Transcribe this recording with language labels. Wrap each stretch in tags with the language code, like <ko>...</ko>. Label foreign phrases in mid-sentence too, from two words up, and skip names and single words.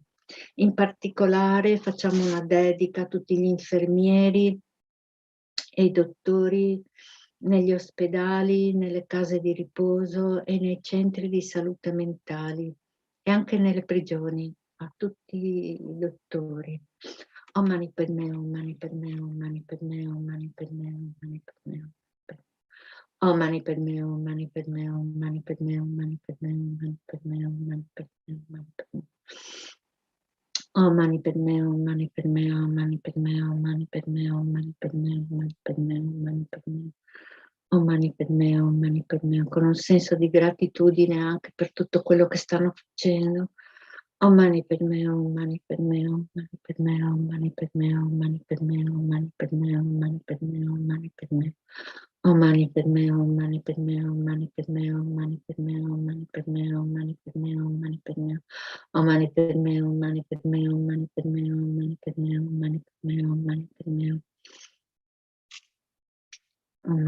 <it>In particolare facciamo una dedica a tutti gli infermieri e i dottori negli ospedali, nelle case di riposo e nei centri di salute mentali e anche nelle prigioni, a tutti i dottori.</it> <sa>Om Mani Padme, Om Mani Padme, Om Mani Padme, Om Mani Padme, Om Mani Padme. Om Mani Padme, Om Mani Padme, Om Mani Padme, Om Mani Padme, Om Mani Padme, Om Mani Padme, Om Mani Padme. Om Mani Padme, Om Mani Padme, Om Mani Padme, Om Mani Padme, Om Mani Padme, Om Mani Padme, Om Mani Padme. Om Mani Padme, Om Mani Padme,</sa> <it>con un senso di gratitudine anche per tutto quello che stanno facendo.</it> <sa>Om Mani Padme, Om Mani Padme, Om Mani Padme, Om Mani Padme, Om Mani Padme, Om Mani Padme, Om Mani Padme, Om Mani Padme. Om Mani Padme, Om Mani Padme, Om Mani Padme, Om Mani Padme, Om Mani Padme, Om Mani Padme, Om Mani Padme. Om Mani Padme, Om Mani Padme, Om Mani Padme, Om Mani Padme, Om Mani Padme, Om Mani Padme.</sa>